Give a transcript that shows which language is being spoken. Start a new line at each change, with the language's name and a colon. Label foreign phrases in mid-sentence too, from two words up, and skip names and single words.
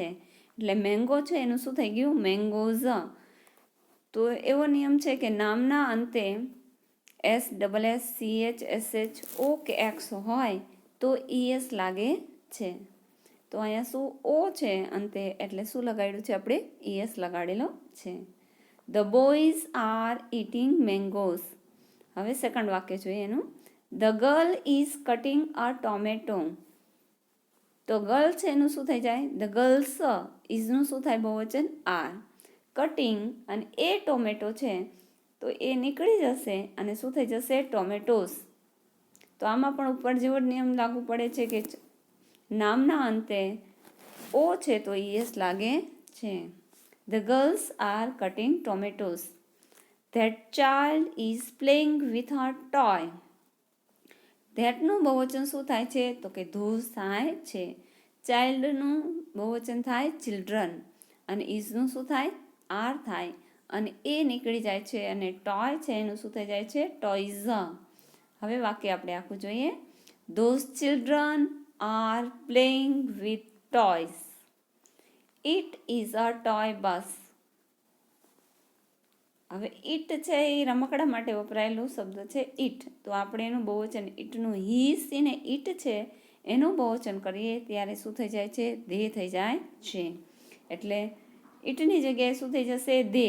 Gujarati: એટલે મેંગો છે એનું શું થઈ ગયું? મેંગોઝ. તો એવો નિયમ છે કે નામના અંતે SSSCHSHO કે X હોય તો ES લાગે છે. તો અહીંયા શું O છે અંતે, એટલે શું લગાડ્યું છે આપણે? ES લગાડેલો છે.
English: The boys are eating mangoes.
Gujarati: હવે સેકન્ડ વાક્ય જોઈએ એનું.
English: The girl is cutting a tomato.
Gujarati: તો ગર્લ છે એનું શું થઈ જાય?
English: The girls.
Gujarati: ઇઝનું શું થાય બહુવચન? આર. કટિંગ અને
English: a tomato
Gujarati: છે તો એ નીકળી જશે અને શું થઈ જશે? ટોમેટોસ. તો આમાં પણ ઉપર જેવો નિયમ લાગુ પડે છે કે નામના અંતે ઓ છે તો ES લાગે છે.
English: The girls are cutting tomatoes. That child is playing with a toy.
Gujarati: Thatનું બહુવચન શું થાય છે? તો કે ધોઝ થાય છે. ચાઇલ્ડનું બહુવચન થાય ચિલ્ડ્રન અને ઇઝનું શું થાય? આર થાય અને એ નીકળી જાય છે અને ટોય છે એનું શું થઈ જાય છે? ટોયઝ. હવે વાક્ય આપણે આખું જોઈએ.
English: Those children are playing with toys. It is a toy bus.
Gujarati: હવે ઇટ છે એ રમકડા માટે વપરાયેલું શબ્દ છે ઇટ. તો આપણે એનું બહુવચન ઇટનું
English: he she
Gujarati: ને ઇટ છે એનું બહુવચન કરીએ ત્યારે શું થઈ જાય છે? ધે થઈ જાય છે. એટલે ઇટની જગ્યાએ શું થઈ જશે? ધે.